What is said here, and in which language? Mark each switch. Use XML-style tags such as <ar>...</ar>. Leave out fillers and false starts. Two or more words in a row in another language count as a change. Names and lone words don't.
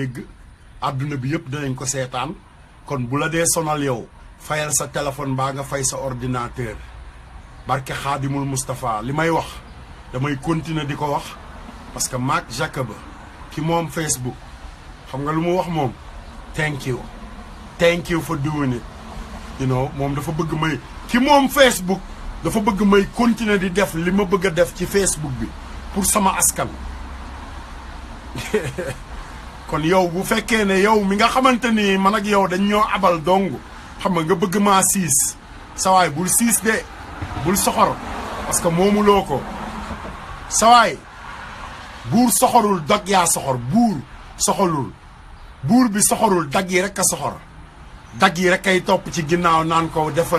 <wo>dégg àdduna bi yëpp danañ ko seetaan kon bu la dee sonal yow fayal sa téléphone baa nga fay sa ordinateur barke Xaadimul Moustapha li may wax damay continuer di ko wax</wo> <fr>parce que</fr> <wo>Mark Zuckerberg ki moom Facebook xam nga lu mu wax moom</wo> <en>thank you for doing it you know</en> <wo>moom dafa bëgg may ki moom Facebook dafa bëgg may continuer di def li ma bëgg a def ci Facebook bi pour sama askan kon yow bu fekkee ne yow mi nga xamante ni man ak yow dañ ñoo abal dong xam nga bëgg maa siis sawaay bul siis de bul soxor</wo> <fr>parce que</fr> <wo>moomuloo ko sawaay buur soxorul dog yaa soxor buur soxorul buur bi soxorul dag yi rek a soxor dag yi rek ay topp ci ginnaaw naan ko defal</wo>